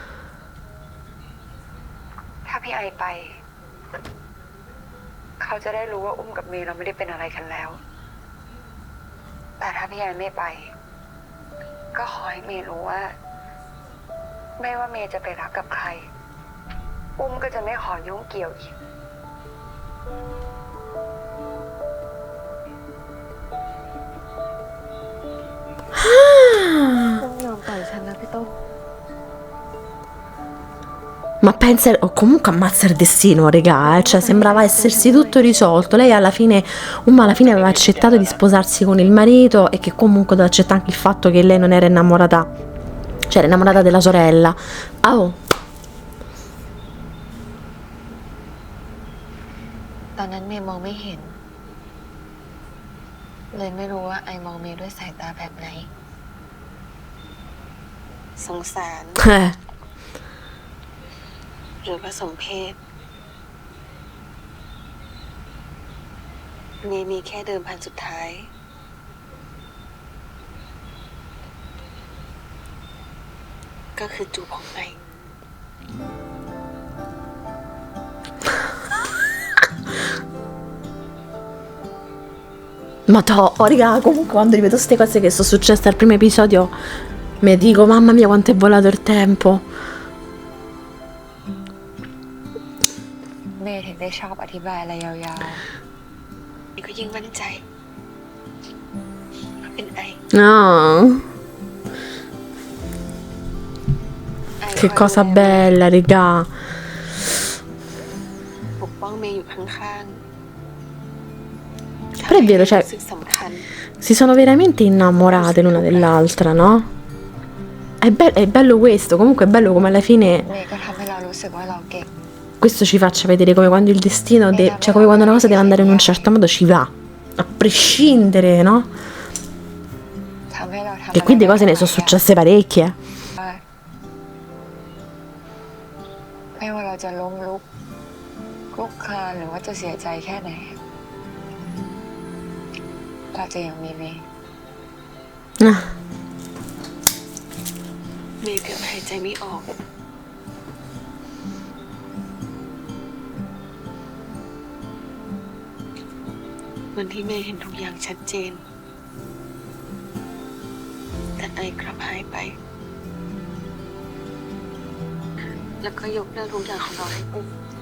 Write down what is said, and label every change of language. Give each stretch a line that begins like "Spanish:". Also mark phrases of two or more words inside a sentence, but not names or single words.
Thai: ถ้าพี่ไอไป เขาจะได้รู้ว่าอุ้มกับเมย์เราไม่ได้เป็นอะไรกันแล้ว แต่ถ้าพี่ไอไม่ไป ก็ขอให้เมย์รู้ว่า ไม่ว่าเมย์จะไปรักกับใคร อุ้มก็จะไม่ขอยุ่งเกี่ยวอีก อุ้มยอมปล่อยฉันนะพี่ต้น
Italian: ma pensa, o comunque ammazza il destino, regà, cioè sembrava essersi tutto risolto. Lei alla fine aveva accettato di sposarsi con il marito e che comunque doveva accettare anche il fatto che lei non era innamorata, cioè era innamorata della sorella. Ah, oh.
Thai: ตอนนั้นเมย์มองไม่เห็นเลยไม่รู้ว่าไอมองเมย์ด้วยสายตาแบบไหน สงสาร หรือว่าสมเพชเมย์มีแค่เดิมพันสุดท้าย ก็คือจูบของไอ
Italian: Ma raga, comunque quando rivedo queste cose che sono successe al primo episodio mi dico mamma mia quanto è volato il tempo.
Thai: เมย์ถึงได้ชอบอธิบายอะไรยาวๆนี่ก็ยิ่งมั่นใจว่าเป็นไอ
Italian: No.
Thai: ไอ
Italian: Che cosa bella, raga.
Thai: ปกป้องเมย์อยู่ข้างๆ
Italian: Però è vero, cioè,
Thai: รู้สึกสำคัญ
Italian: si sono veramente innamorate l'una dell'altra, no? È bello questo, comunque è bello come alla fine
Thai: เมย์ก็ทำให้เรารู้สึกว่าเราเก่ง
Italian: questo ci faccia vedere come quando il destino, cioè come quando una cosa deve andare in un certo modo ci va, a prescindere, no?
Thai: ทำให้เราทำ
Italian: E qui di cose ne sono successe parecchie.
Thai: ไม่ว่าเราจะล้มลุกคลุกคลานหรือว่าจะเสียใจแค่ไหนเราจะยังมีเมย์ Ah, เมย์เกือบหายใจไม่ออก วันที่เมย์เห็นทุกอย่างชัดเจน แต่ไอกลับหายไป แล้วก็ยกเรื่องทุกอย่างของเราให้อุ้ม